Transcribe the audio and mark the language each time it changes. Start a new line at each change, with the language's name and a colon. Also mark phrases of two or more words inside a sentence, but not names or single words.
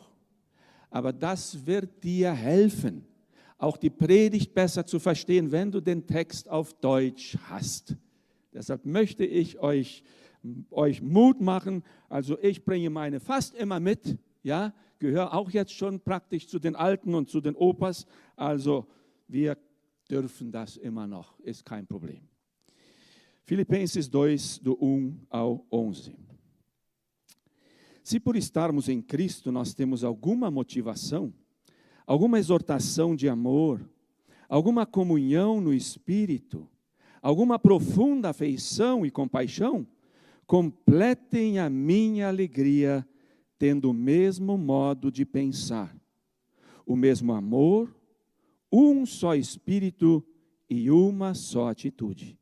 German: Aber das wird dir helfen, auch die Predigt besser zu verstehen, wenn du den Text auf Deutsch hast. Deshalb möchte ich euch Mut machen. Also ich bringe meine fast immer mit, ja, gehöre auch jetzt schon praktisch zu den Alten und zu den Opas. Also wir dürfen das immer noch, ist kein Problem.
Portuguese: Filipenses 2, do 1 ao 11. Se por estarmos em Cristo nós temos alguma motivação, alguma exortação de amor, alguma comunhão no Espírito, alguma profunda afeição e compaixão, completem a minha alegria, tendo o mesmo modo de pensar, o mesmo amor, um só Espírito e uma só atitude.